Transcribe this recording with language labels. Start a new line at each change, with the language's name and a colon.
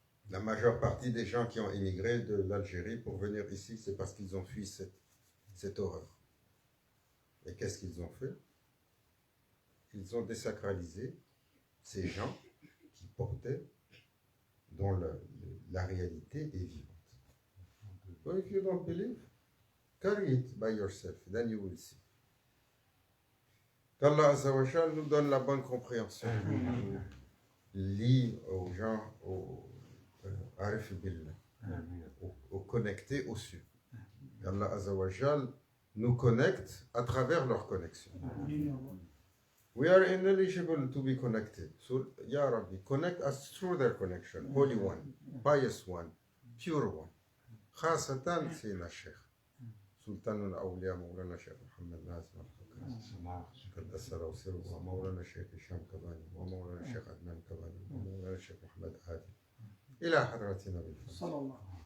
French: La majeure partie des gens qui ont émigré de l'Algérie pour venir ici, c'est parce qu'ils ont fui cette horreur. Et qu'est-ce qu'ils ont fait? Ils ont désacralisé ces gens qui portaient, dont la réalité est vivante.
English: So if you don't believe, carry it by yourself, then you will see.
French: Qu'Allah Azza wa Jal nous donne la bonne compréhension. Lie aux gens, Arif Billah, aux connectés au sud. Qu'Allah Azza wa Jal nous connecte à travers leur connexion.
English: We are ineligible to be connected. So, Ya Rabbi, connect us through their connection. Holy one, pious one, pure one.
Arabic: خاصة سيدنا الشيخ سلطان الأولياء مولانا الشيخ محمد نازل قدس سره ومولانا الشيخ هشام كباني ومولانا الشيخ عدنان كباني ومولانا الشيخ محمد هادي إلى حضرة نبي صلى الله